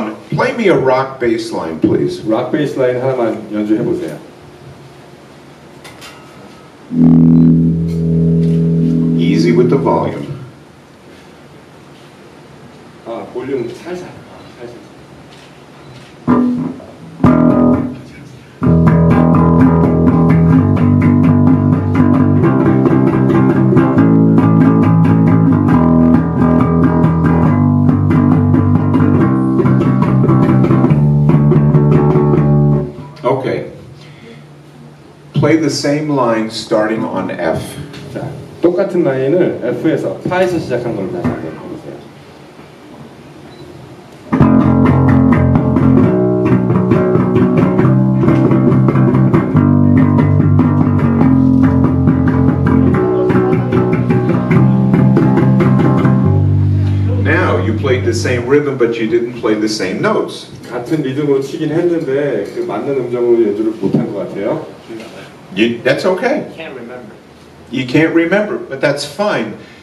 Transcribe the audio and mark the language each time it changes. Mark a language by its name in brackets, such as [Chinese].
[English] Play me a rock bass line, please. [Korean] 락 베이스 라인 하나만 연주해 보세요. [English] Easy with the volume. [Korean] 볼륨 살살. [English] Okay. Play the same line starting on F. [Korean] 자, 똑같은 라인을 F에서 파에서 시작한 걸로 다시 한번 해보세요. [English] Now you played the same rhythm, but you didn't play the same notes. [Korean] 같은 리듬으로 치긴 했는데 그 맞는 음정으로 연주를 못한 것 같아요. [English] That's okay. Can't remember. You can't remember, but that's fine.